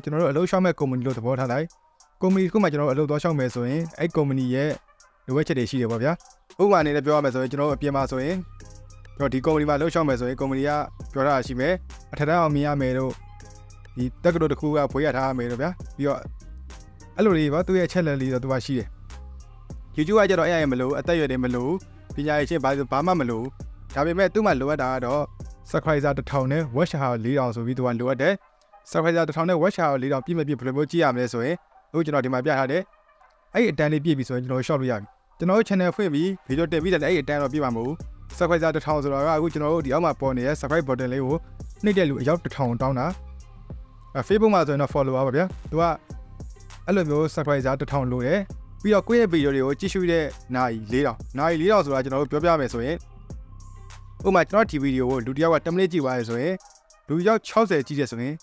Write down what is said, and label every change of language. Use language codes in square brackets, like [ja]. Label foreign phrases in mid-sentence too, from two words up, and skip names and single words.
[my] ကျွန်တော်တို့အလုပ်ရှောက်မဲ့ company လို့သဘောထားလိုက် company တစ်ခုမှကျွန်တော်တို့အလုပ်သွားရှောက်မယ်ဆိုရင်အဲ့ company ရဲ့လိုအပ်ချက်တွေရှိတယ်ပေါ့ဗျာဥပမာအနေနဲ့ပြောရမယ်ဆိုရင်ကျွန်တော်တို့အပြင်မှာဆိုရင်တော့ဒီ company မှာလှုပ်ရှောက်မယ်ဆိုရင် company ကပြောတာရှိမယ်အထက်တန်းအောင်မြင်ရမယ်တို့ဒီတက္ကသိုလ်တစ်ခုကဖွေးရထားရမယ်တို့ဗျာပြီးတော့အဲ့လိုလေးပါသူ့ရဲ့ channel လေးတော့သူကရှိတယ် YouTube ကကြတော့အဲ့ရမလို့အသက်အရွယ်တွေမလို့ပညာရေးချင်းဘာမှမလို့ဒါပေမဲ့သူ့မှာလိုအပ်တာ ကတော့ subscriber 1000နဲ့ [en] watch hour [my] 4000 ဆိုပြီးသူကလိုအပ်တယ် subscriber 1000နဲ့ [en] watch hour [my] 4000 ပြည့်မပြည့်ဘယ်လိုမျိုးကြည့်ရမလဲဆိုရင်အခုကျွန်တော်ဒီမှာပြထားတယ်အဲ့ ဒီအတန်းလေးပြည့်ပြီဆိုရင်ကျွန်တော် short လို့ရပြီကျွန်တော်တို့ channel ဖွင့်ပြီး video တင်ပြီးတယ်အဲ့ဒီအတန်းတော့ပြည့်မှာမဟုတ်ဘူး subscriber 1000ဆိုတော့အခုကျွန်တော်တို့ဒီအောက်မှာပေါ်နေတဲ့ [en] subscribe button [my] လေးကိုနှိပ်တဲ့လူအယောက်1000တောင်းတာFacebook မှာဆိုရင်တော့ follower ပါဗျာသူကအဲ့လိုမျိုး subscriber 1000လိုတယ်ပြီးတော့ကိုယ့်ရဲ့ video တွေကိုကြည့်ရှုတဲ့နာရီ4000နာရီ4000ဆိုတာကျွန်တော်တို့ပြောပြမယ်ဆိုရင်ဥပမာကျွန်တော်ဒီ video ကိုလူတစ်ယောက်က10မိနစ်ကြည့်သွားရဆိုရင်လူယောက်60ကြည့်တယ်ဆိုရင်